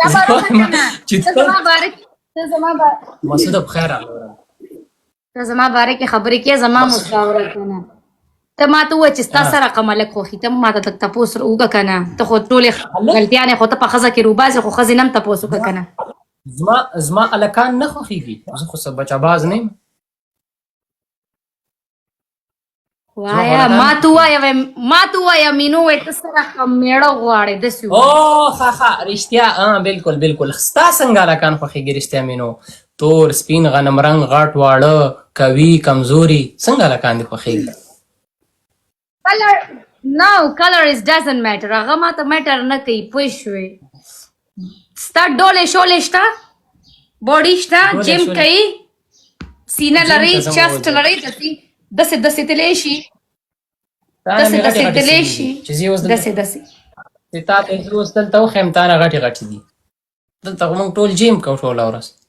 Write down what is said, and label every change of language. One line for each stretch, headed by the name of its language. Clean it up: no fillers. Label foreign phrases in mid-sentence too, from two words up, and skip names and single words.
Pashto: مسعوده بخیر راغلی، ته زما باره کې خبرې کې زما مشاوره که نه. ته ما ته ووایه چې ستا څه رقم هلک خوښي، ته ما ته لږ تپوس وکړه که نه. ته خو ټولې غلطیانې خو ته په ښځه کې روباسې، خو ښځې نه هم تپوس وکړه که نه. زما هلکان نه خوښېږي، زه خو څه بچه باز نه یم. وایه ما ته ووایه مینو وایي ته څه رقم میړه غواړې داسې ښه رښتیا بالکل ستا څنګه هلکان خوښېږي رښتیا مینو؟ تور سپین غنم رنګ غټ واړه قوي کمزوري څنګه هلکان دې خوښېږي؟
English: color is doesn't matter.
Pashto: هغه ما ته میټر نه کوي، پوه شوې؟ ستا ډولې شولې شته، باډي شته، جیم کوي، سینه لري، چسټ لري، داسې تللی شي، داسې تللی شي، داسې چې تا ته زه اوس دلته وښیم تا نه غټې دي، دلته خو موږ ټول جیم کوو ټوله ورځ.